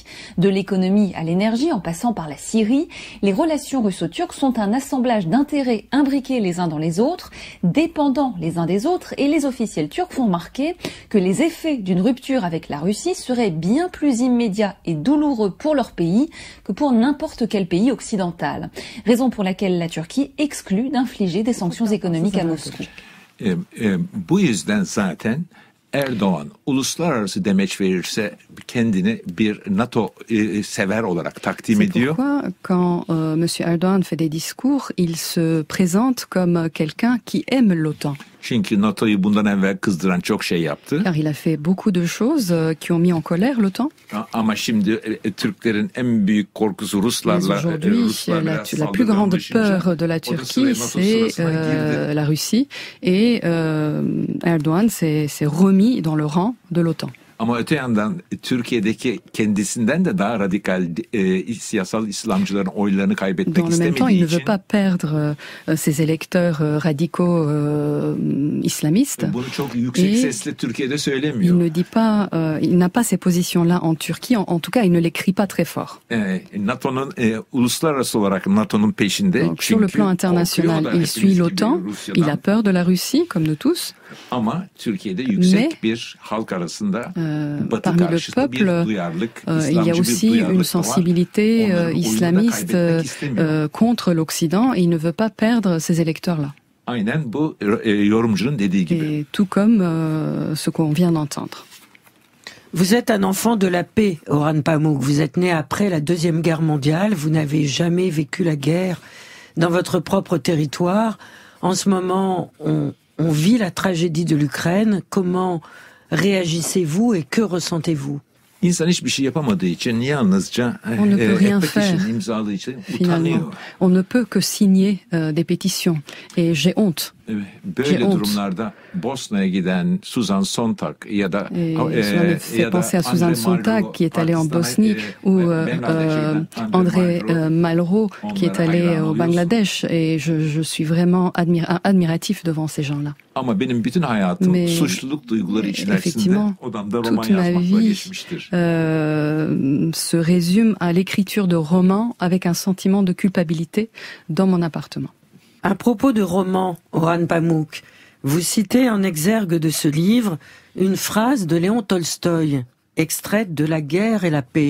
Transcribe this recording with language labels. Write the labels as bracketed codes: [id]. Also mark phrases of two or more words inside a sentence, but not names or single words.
[fr] De l'économie à l'énergie, en passant par la Syrie, les relations russo-turques sont un assemblage d'intérêts imbriqués les uns dans les autres, dépendants les uns des autres, et les officiels turcs font remarquer que les effets d'une rupture avec la Russie seraient bien plus immédiats et douloureux pour leur pays que pour n'importe quel pays occidental. Raison pour laquelle la Turquie exclut d'infliger des sanctions économiques à Moscou. [tr] Bu yüzden zaten Erdoğan uluslararası demeç verirse kendini bir NATO sever olarak takdim ediyor. [fr] C'est pourquoi quand Monsieur Erdoğan fait des discours, il se présente comme quelqu'un qui aime l'OTAN. [tr] Çünkü NATO'yu bundan evvel kızdıran çok şey yaptı. [fr] Car il a fait beaucoup de choses qui ont mis en colère l'OTAN. [tr] Ama şimdi Türklerin en büyük korkusu Ruslarla. [fr] Mais aujourd'hui, la plus grande peur de la Turquie, c'est la Russie. Et Erdoğan s'est remis dans le rang de l'OTAN. [tr] Ama öte yandan Türkiye'deki kendisinden de daha radikal siyasal İslamcıların oylarını kaybetmek istemediği için. [fr] Dans le même temps, il ne veut pas perdre ses électeurs radicaux islamistes. [tr] Bunu çok yüksek sesle Türkiye'de söylemiyor. [fr] Il ne dit pas, il n'a pas ces positions-là en Turquie. En tout cas, il ne les crie pas très fort. [tr] NATO'nun uluslararası olarak NATO'nun peşinde. [fr] Donc, sur le plan international, il suit l'OTAN. Il a peur de la Russie, comme nous tous. [tr] Ama Türkiye'de yüksek bir halk arasında [fr] parmi le peuple, il y a aussi une sensibilité islamiste contre l'Occident et il ne veut pas perdre ces électeurs-là. [tr] Aynen bu yorumcunun dediği gibi. [fr] Et tout comme ce qu'on vient d'entendre. Vous êtes un enfant de la paix, Orhan Pamuk. Vous êtes né après la Deuxième Guerre mondiale. Vous n'avez jamais vécu la guerre dans votre propre territoire. En ce moment, on vit la tragédie de l'Ukraine. Comment réagissez-vous et que ressentez-vous? [tr] İnsan hiçbir şey yapamadığı için yalnızca imzaladığı için utanıyor. [fr] On ne peut que signer des pétitions et j'ai honte. [tr] Böyle durumlarda Bosna'ya giden Suzan Sontag ya da [fr] fait penser à Suzan Sontag qui est allée en Bosnie ou André Malraux qui est allé au Bangladesh et je suis vraiment admiratif devant ces gens-là. [tr] Ama benim bütün hayatım suçluluk duyguları içerisinde odamda roman yazmakla geçmiştir. [fr] Se résume à l'écriture de romans avec un sentiment de culpabilité dans mon appartement. À propos de romans, Orhan Pamuk, vous citez en exergue de ce livre une phrase de Léon Tolstoï, extraite de La guerre et la paix.